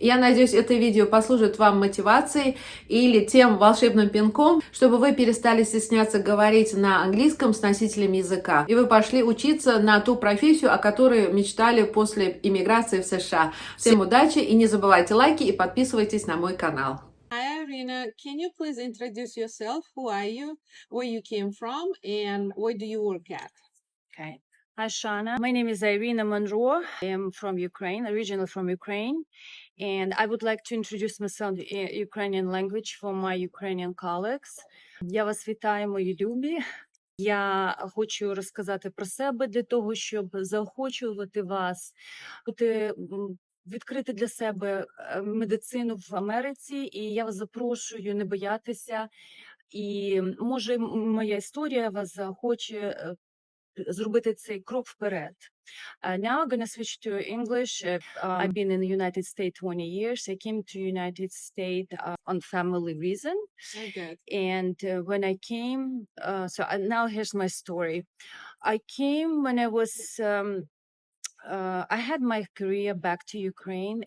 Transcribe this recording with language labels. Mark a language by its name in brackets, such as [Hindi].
[Russian] Я надеюсь, это видео послужит вам мотивацией или тем волшебным пинком, чтобы вы перестали стесняться говорить на английском с носителями языка, и вы пошли учиться на ту профессию, о которой мечтали после иммиграции в США. Всем удачи, и не забывайте лайки и подписывайтесь на мой канал. [English] Hi, Irina. Can you please introduce yourself? Who are you? Where you came from? And where do you work at? Okay. Hi, Shana. My name is Irina Monroe. I am from Ukraine, originally from Ukraine. And I would like to introduce myself in Ukrainian language for my Ukrainian colleagues. [Ukrainian] Я вас вітаю, мої любі. Я хочу розказати про себе для того, щоб заохочувати вас бути відкрити для себе медицину в Америці, і я вас запрошую не боятися. І може моя історія вас захоче зробити цей крок вперед. [English] Now I'm going to switch to English. I've been in the United States 20 years. I came to United States on family reason. Very good. And when I came, now here's my story. I came when I was, I had my career back to Ukraine.